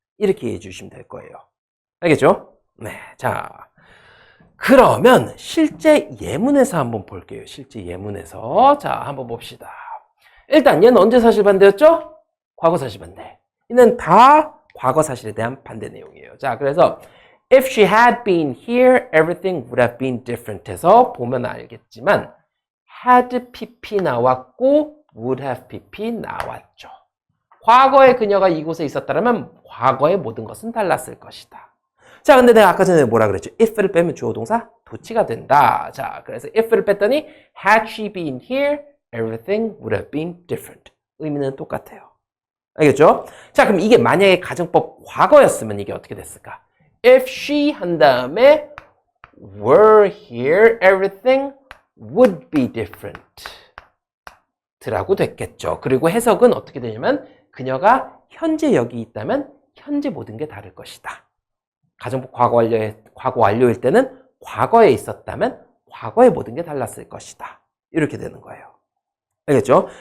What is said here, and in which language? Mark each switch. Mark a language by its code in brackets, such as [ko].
[ko] 이렇게 이해해 주시면 될 거예요. 알겠죠? 네, 자, 그러면 실제 예문에서 한번 볼게요. 실제 예문에서. 자, 한번 봅시다. 일단 얘는 언제 사실 반대였죠? 과거 사실 반대. 얘는 다 과거 사실에 대한 반대 내용이에요. [en] 자, 그래서 if she had been here, everything would have been different [ko] 해서 보면 알겠지만 [en] had pp 나왔고 would have pp 나왔죠. [ko] 과거에 그녀가 이곳에 있었다면 과거의 모든 것은 달랐을 것이다. 자, 근데 내가 아까 전에 뭐라 그랬죠? if를 빼면 주어 동사 도치가 된다. 자, 그래서 if를 뺐더니 [en] had she been here, everything would have been different. [ko] 의미는 똑같아요. 알겠죠? 자, 그럼 이게 만약에 가정법 과거였으면 이게 어떻게 됐을까? [en] If she [ko] 한 다음에 [en] were here, everything would be different. [ko] 라고 됐겠죠. 그리고 해석은 어떻게 되냐면 그녀가 현재 여기 있다면 현재 모든 게 다를 것이다. 가정법 과거 완료일 때는 과거에 있었다면 과거의 모든 게 달랐을 것이다. 이렇게 되는 거예요. 알겠죠?